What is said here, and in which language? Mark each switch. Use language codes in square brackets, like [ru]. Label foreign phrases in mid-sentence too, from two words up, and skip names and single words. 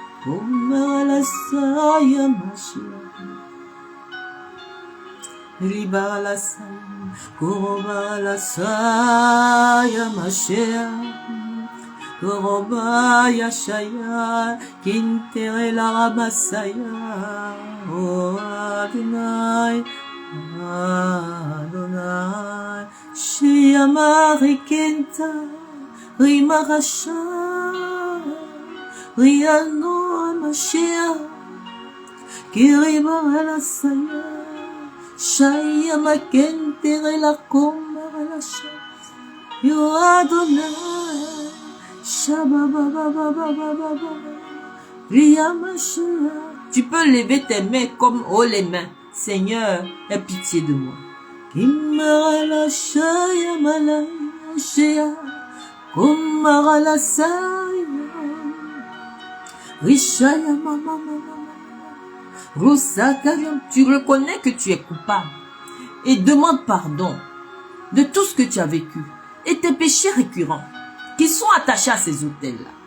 [fr] Gorobaya Shaya, Kintere la Ramasaya, O Adonai, Adonai, Shia Marikenta, Rimarasha, Riano Amashia, Kiribara la Saya, Shaya Makentere la Komara la Shaya, Yo Adonai. Tu peux lever tes mains comme haut les mains. Seigneur, aie pitié de moi. Tu reconnais que tu es coupable et demande pardon de tout ce que tu as vécu et tes péchés récurrents qui sont attachés à ces autels-là.